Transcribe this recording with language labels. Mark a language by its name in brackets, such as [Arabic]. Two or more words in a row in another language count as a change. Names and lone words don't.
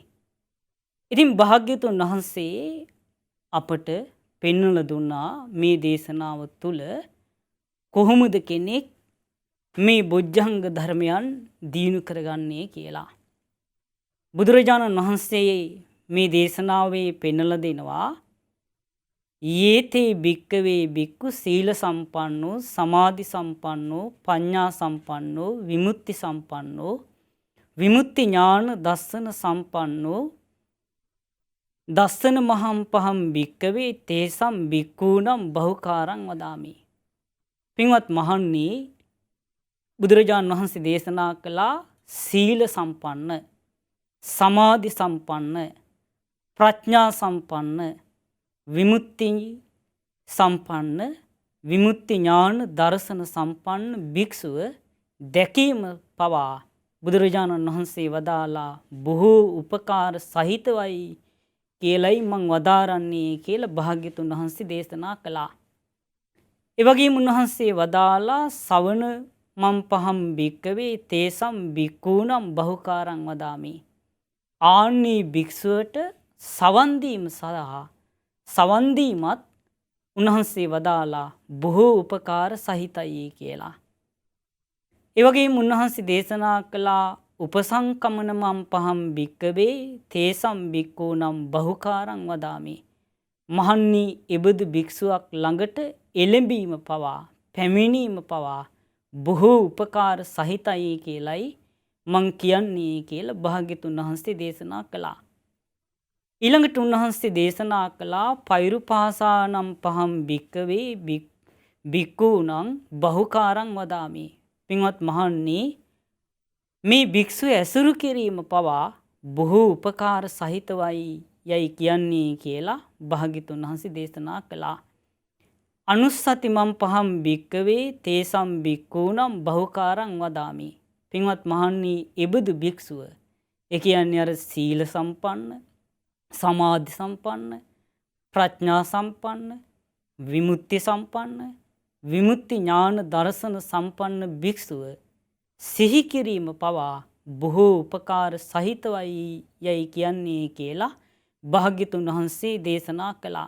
[Sinhala] ඉතින් භාග්‍යතුන් වහන්සේ අපට පෙන්වලා දුන්නා මේ දේශනාව තුළ කොහොමද කෙනෙක් මේ බොජ්ජංග ධර්මයන් දිනු කරගන්නේ කියලා. බුදුරජාණන් වහන්සේ මේ දේශනාවේ පෙන්වලා දෙනවා [Pali] යේතේ භික්කවේ භික්ඛු සීල සම්පන්නෝ සමාධි සම්පන්නෝ පඤ්ඤා සම්පන්නෝ විමුක්ති සම්පන්නෝ විමුක්ති ඥාන දස්සන සම්පන්නෝ දස්සන මහම් පහම් භික්කවේ තේසම් භික්ඛූනම් බහුකාරං වදාමි. [Sinhala] පින්වත් මහණනි, බුදුරජාණන් වහන්සේ දේශනා කළා සීල සම්පන්න, සමාධි සම්පන්න, ප්‍රඥා සම්පන්න, විමුක්ති සම්පන්න, විමුක්ති ඥාන දර්ශන සම්පන්න භික්ෂුව දැකීම පවා බුදුරජාණන් වහන්සේ වදාලා බොහෝ උපකාර සහිතවයි කියලයි මං වදාරන්නේ කියලා භාග්‍යතුන් වහන්සේ දේශනා කළා. ඒ වගේම උන්වහන්සේ වදාලා [Pali] සවන මම් පහම් භික්කවේ තේසම් භික්ඛූනම් බහුකාරං වදාමි. [Sinhala] ආන්නේ භික්ෂුවට සවන් දීම සඳහා සවන් දීමත් උන්වහන්සේ වදාලා බොහෝ උපකාර සහිතයි කියලා. ඒ වගේම උන්වහන්සේ දේශනා කළා [Pali] උපසංකමන මම් පහම් භික්කවේ තේසම් භික්ඛූනම් බහුකාරං වදාමි. [Sinhala] මහන්නි, එබඳු භික්ෂුවක් ළඟට එළඹීම පවා පැමිණීම පවා බොහෝ උපකාර සහිතයි කියලයි මං කියන්නේ කියලා භාග්‍යතුන් වහන්සේ දේශනා කළා. ඊළඟට උන්වහන්සේ දේශනා කළා [Pali] පෛරුපාසානම් පහම් භික්කවේ භික්ඛූනම් බහුකාරං වදාමි. [Sinhala] පින්වත් මහන්නි, මේ භික්ෂුව ඇසුරු කිරීම පවා බොහෝ උපකාර සහිතවයි යයි කියන්නේ කියලා භාග්‍යතුන් වහන්සේ දේශනා කළා. [Pali] අනුස්සති මම් පහම් භික්කවේ තේසම් භික්ඛූනම් බහුකාරං වදාමි. [Sinhala] පින්වත් මහන්නි, එබඳු භික්ෂුව, ඒ කියන්නේ අර සීල සම්පන්න, සමාධි සම්පන්න, ප්‍රඥා සම්පන්න, විමුක්ති සම්පන්න, විමුක්ති ඥාන දර්ශන සම්පන්න භික්ෂුව සිහි කිරීම පවා බොහෝ උපකාර සහිතවයි යයි කියන්නේ කියලා භාග්‍යතුන් වහන්සේ දේශනා කළා.